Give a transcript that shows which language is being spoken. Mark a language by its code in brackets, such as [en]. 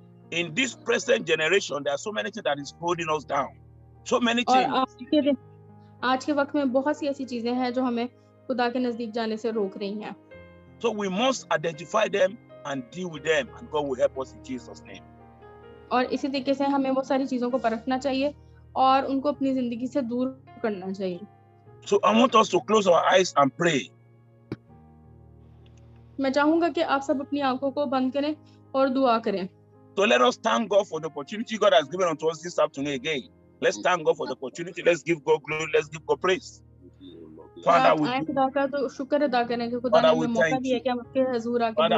[en] In this present generation, there are so many things that is holding us down. So many things. [hi] और आज के वक्त में बहुत सी ऐसी चीजें हैं जो हमें खुदा के नजदीक जाने से रोक रही हैं। [en] So we must identify them and deal with them, and God will help us in Jesus' name. [hi] और इसी तरीके से हमें वो सारी चीजों को परखना चाहिए और उनको अपनी जिंदगी से दूर करना चाहिए। [en] So I want us to close our eyes and pray. [hi] मैं चाहूंगा कि आप सब अपनी आंखों को बंद करें और दुआ करें। [en] So let us thank God for the opportunity God has given unto us this afternoon again. Let's thank God for the opportunity. Let's give God glory. Let's give God praise. Father, [hi] खुदा का तो शुक्र अदा करें कि खुदा ने हमें मौका दिया कि हम आपके हुजूर आके दुआ कर सकें।